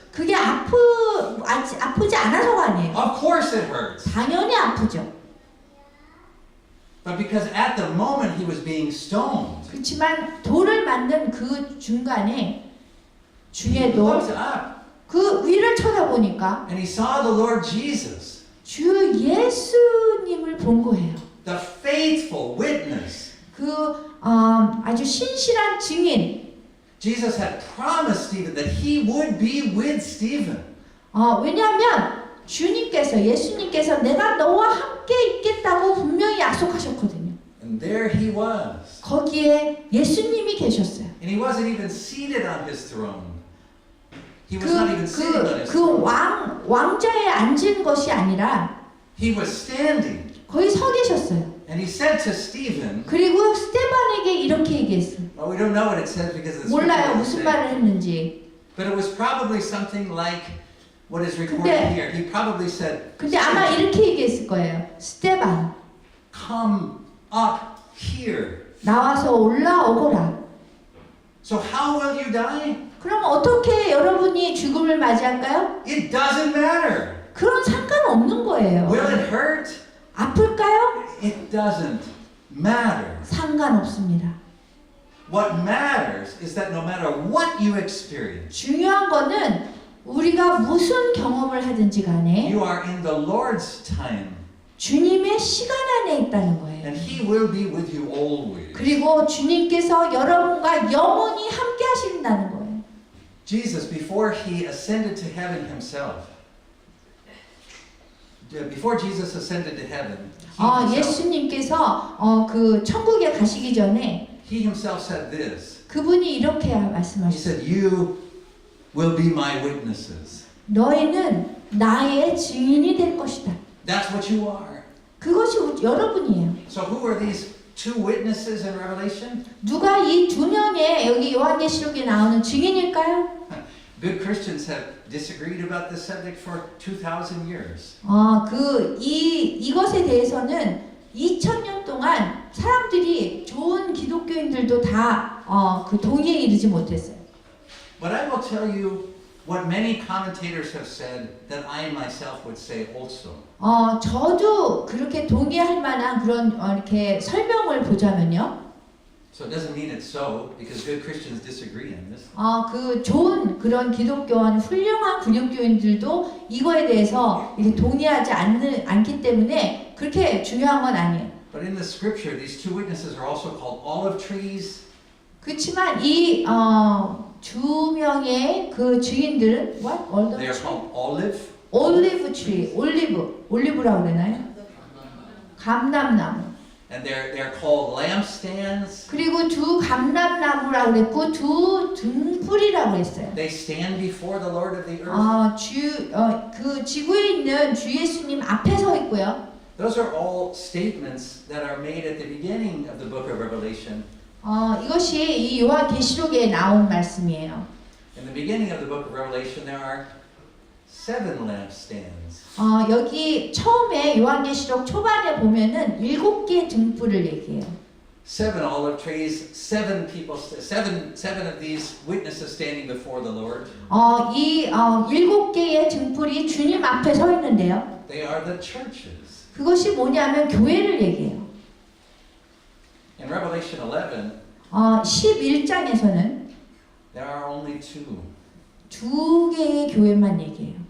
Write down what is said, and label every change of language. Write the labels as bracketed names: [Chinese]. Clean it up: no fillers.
[Korean] 그게 아프지 않아서가 아니에요. [English] Of course it hurts. [Korean] 당연히 아프죠. [English] But because at the moment he was being stoned, [Korean] 그렇지만 돌을 맞는 그 중간에 [English] he [Korean] 중에도 [English] looked up [Korean] 그 위를 쳐다보니까 [English] and he saw the Lord Jesus, [Korean] 주 예수님을 본 거예요. [English] the faithful witness. [Korean] 아주 신실한 증인. [English] Jesus had promised Stephen that he would be with Stephen. [Korean] 왜냐하면 주님께서 예수님께서 내가 너와 함께 있겠다고 분명히 약속하셨거든요. [English] And there he was. [Korean] 거기에 예수님이 계셨어요. [English] And he wasn't even seated on his throne. He was not even sitting on his [Korean] 그 [English] throne. [Korean] 왕자에 앉은 것이 아니라 [English] He was standing. [Korean] 거기 서 계셨어요. [English] And he said to Stephen, [Korean] 그리고 스테반에게 이렇게 얘기했어요. [English] well, we don't know what it says because the [Korean] 몰라요 [English] scripture doesn't say. [Korean] 말을 했는지. [English] But it was probably something like what is recorded here. He probably said, [Korean] 근데 아마 이렇게 얘기했을 거예요. 스테반, [English] come up here. [Korean] 나와서 올라오거라. [English] So how will you die? [Korean] 그럼 어떻게 여러분이 죽음을 맞이할까요? [English] It doesn't matter. [Korean] 그런 상관없는 거예요. [English] Will it hurt? [Korean] 아플까요? [English] It doesn't matter. [Korean] 상관없습니다. [English] What matters is that no matter what you experience, [Korean] 중요한 거는 우리가 무슨 경험을 하든지 간에 [English] you are in the Lord's time. [Korean] 주님의 시간 안에 있다는 거예요. [English] And He will be with you always. [Korean] 그리고 주님께서 여러분과 영원히 함께 하신다는 거예요. [English] Jesus, before He ascended to heaven Himself, before Jesus ascended to heaven, [Korean] 예수님께서 그 천국에 가시기 전에 [English] He Himself said this. [Korean] 그분이 이렇게 [English] He [Korean] 말씀하셨어요. [English] said, you will be my witnesses. [Korean] 너희는 나의 증인이 될 것이다. [English] That's what you are. [Korean] 그것이 여러분이에요. [English] So who are these two witnesses in Revelation? [Korean] 누가 이 두 명의 여기 요한계시록에 나오는 증인일까요? [English] Good Christians have disagreed about this subject for 2,000 years. [Korean] 이것에 대해서는 2000년 동안 사람들이 좋은 기독교인들도 다 그 동의에 이르지 못했어요. [English] But I will tell you what many commentators have said that I myself would say also. [Korean] 저도 그렇게 동의할 만한 그런 이렇게 설명을 보자면요. [English] So it doesn't mean it's so because good Christians disagree on this. [Korean] 그 좋은 그런 기독교원 훌륭한 기독교인들도 이거에 대해서 이렇게 동의하지 않기 때문에 그렇게 중요한 건 아니에요. [English] But in the scripture, these two witnesses are also called olive trees. [Korean] 그렇지만 이 두 명의 그 증인들은 [English] what? They are called olive. [Korean] 올리브 트리, 올리브라고 그러나요? 감람나무. [English] And they're called lampstands. [Korean] 그리고 두 감람나무라고 그랬고 두 등불이라고 했어요. [English] They stand before the Lord of the earth. [Korean] 그 지구에 있는 주 예수님 앞에 서 있고요. [English] Those are all statements that are made at the beginning of the book of Revelation. [Korean] 이것이 이 요한계시록에 나온 말씀이에요. [English] In the beginning of the book of Revelation, there are 7 lampstands. [Korean] 여기 처음에 요한계시록 초반에 보면은 7개의 등불을 얘기해요. [English] 7 olive trees, 7 people, 7 of these witnesses standing before the Lord. [Korean] 이 7개의 등불이 주님 앞에 서 있는데요. [English] They are the churches. [Korean] 그것이 뭐냐면 교회를 얘기해요. [English] In Revelation 11, [Korean] 11장에서는 [English] there are only 2. [Korean] 2개의 교회만 얘기해요.